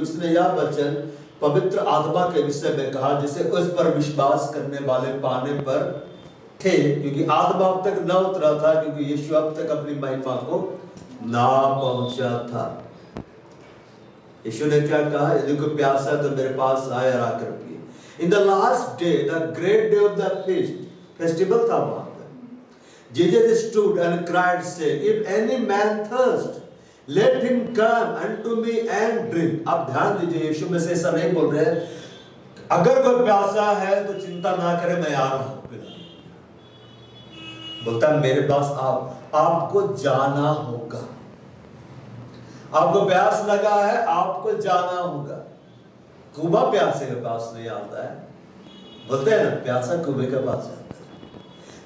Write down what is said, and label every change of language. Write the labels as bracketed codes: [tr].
[hi] उसने यह वचन पवित्र आत्मा के विषय में कहा, जिसे उस पर विश्वास करने वाले पाने पर थे, क्योंकि आत्मा अब तक न उतरा था, क्योंकि यीशु अब तक अपनी महिमा को ना पहुंचा था। यीशु ने क्या कहा? यदि कोई प्यासा है तो मेरे पास आए और आकर पिए। [en] In the last day, the great day of the feast, festival [hi] था वहां पर, [en] Jesus stood and cried, saying, if any man thirst, let him come unto me and drink. [hi] अब ध्यान दीजिए, यीशु में से ऐसा नहीं बोल रहे, अगर कोई प्यासा है तो चिंता ना करे, मैं आ रहा हूं पिलाने। बोलता मेरे पास आपको जाना होगा। आपको प्यास लगा है, आपको जाना होगा। कुआं प्यासे के पास नहीं आता है, बोलते हैं ना, प्यासा कुएं के पास जाता है।